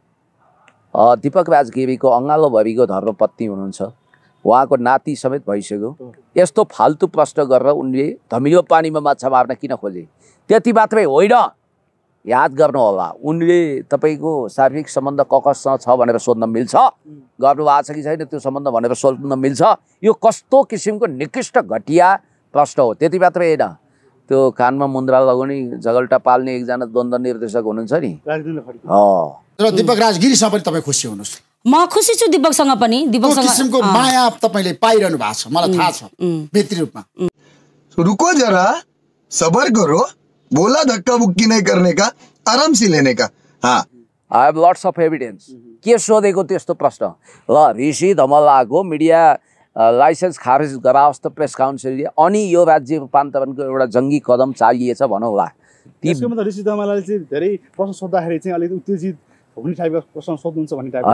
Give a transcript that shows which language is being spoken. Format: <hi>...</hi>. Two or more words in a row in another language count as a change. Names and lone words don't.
<ne>दीपक राज गिरीको अङ्गालोभरिको धर्मपत्नी हुनुहुन्छ उहाँको नाति समेत भइसक्यो यस्तो फाल्तु प्रश्न गरेर उनले धमिलो पानीमा माछा मार्न किन खोजे त्यति मात्रै होइन याद गर्नु होला उनले तपाईको शारीरिक सम्बन्ध ककसँग छ भनेर सोध्न मिल्छ गर्नु भएको छ कि छैन त्यो सम्बन्ध भनेर सोध्न मिल्छ यो कस्तो किसिमको निकृष्ट घटिया प्रश्न हो त्यति मात्रै होइन त्यो कानमा मुन्द्रा लगाउने झगल्टा पाल्ने एकजना द्वन्द निर्देशक हुनुहुन्छ नि र दीपक राज गिरीसँग पनि तपाई खुसी हुनुस् म खुसी छु दीपकसँग पनि दीपकसँग किसिमको माया तपाईले पाइरहनु भएको छ मलाई थाहा छ व्यक्ति रूपमा</ne> <hi>रुको जरा सबर करो बोला धक्का बुक्की नहीं करने का आराम से लेने का हाँ</hi> <en>I have lots of evidence</en> <ne>के सोधेको त्यस्तो प्रश्न ल ऋषि धमलाको मिडिया लाइसेन्स खारेज गराओस् त प्रेस काउन्सिलले अनि यो राज्य रूपान्तरणको एउटा जङ्गी कदम चाहिएछ भनौँला त्यसको मतलब ऋषि धमलाले चाहिँ धेरै प्रश्न सोध्दाखेरि चाहिँ अलिक उत्तेजित हुने टाइपको प्रश्न सोध्नुहुन्छ भन्ने टाइपको</ne>